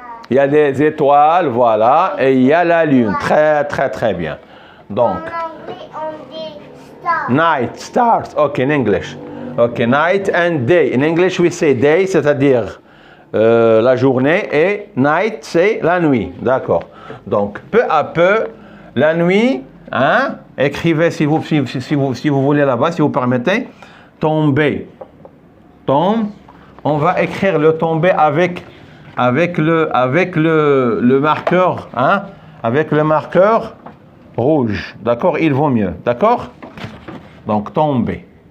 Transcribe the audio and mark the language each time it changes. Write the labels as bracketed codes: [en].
[fr] il y a des étoiles, voilà, et il y a la lune. Très, très, très bien. Donc, en anglais, on dit stars. [en] Night, stars. Okay, in English. Okay, night and day. In English, we say day, [fr] c'est-à-dire la journée et night, c'est la nuit. D'accord. Donc, peu à peu, la nuit, hein, écrivez si vous voulez là-bas, si vous permettez, tomber. Tombe. On va écrire le tomber avec le marqueur, hein, avec le marqueur rouge. D'accord, il vaut mieux. D'accord? Donc, tomber.